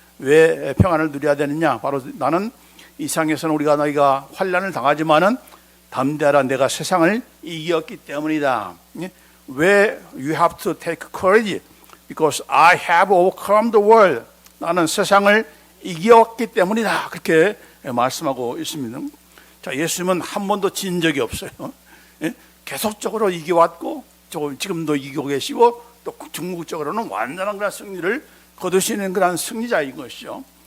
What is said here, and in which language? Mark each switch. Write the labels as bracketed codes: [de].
[ko] 왜 평안을 누려야 되느냐? 바로 나는 이 세상에서는 너희가 환난을 당하지만은 담대하라, 내가 세상을 이겼기 때문이다. 왜 [en] you have to take courage? Because I have overcome the world. [ko] 나는 세상을 이겼기 때문이다. 그렇게 말씀하고 있습니다. 자, 예수님은 한 번도 진 적이 없어요. 계속적으로 이겨왔고 지금도 이기고 계시고 또 중국적으로는 완전한 그런 승리를 거두시는 그런 승리자인 것이죠.